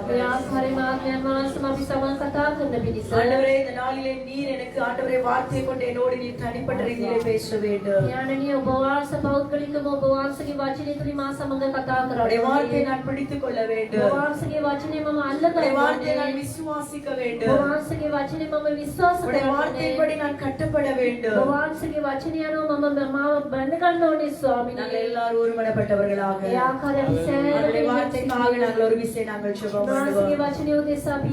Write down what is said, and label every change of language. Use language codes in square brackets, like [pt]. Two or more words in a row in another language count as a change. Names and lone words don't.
[si] ආකාරයෙන් ආඥාන් වහන්සේ අපි සමග කතා කරන පිණිස [ta] ஆண்டவரே, இந்த நாளிலே நீர் எனக்கு ஆண்டவரே வார்த்தை கொண்டு என்னோடு நீர் தனிப்பட்ட ரீதியிலே பேச வேண்டும். [si] ඥානනීය ඔබ වහන්සේ පෞද්ගලිකව ඔබ වහන්සේගේ වචනය තුලින් මා සමග කතා [ta] உடைய வார்த்தையை [si] කරනවා. [ta] நான் பிடித்துக் கொள்ள [si] ඔබ [ta] வேண்டும். [si] වහන්සේගේ වචනේ මම අල්ල [ta] உடைய வார்த்தையை நான் [si] ගන්නවා. [ta] விசுவாசிக்க [si] ඔබ [ta] வேண்டும். [si] වහන්සේගේ වචනේ මම විශ්වාස [ta] உடைய [si] කරනවා. [ta] வார்த்தைப்படி நான் கட்டப்பட [si] ඔබ [ta] வேண்டும். [si] වහන්සේගේ වචනේ අනුව මම මාව බඳ ගන්න ඕනේ ස්වාමීනි. [ta] நாங்கள் எல்லாரும் ஒருமனப்பட்டவர்களாக [si] ඒ ආකාරයෙන් [ta] உடைய வார்த்தைக்காக நாங்கள் ஒரு விசை நாங்கள் ஜெபம் [si] වහන්සේගේ [ta] பண்ணுவோம். [si] වචනේ උදෙසා අපි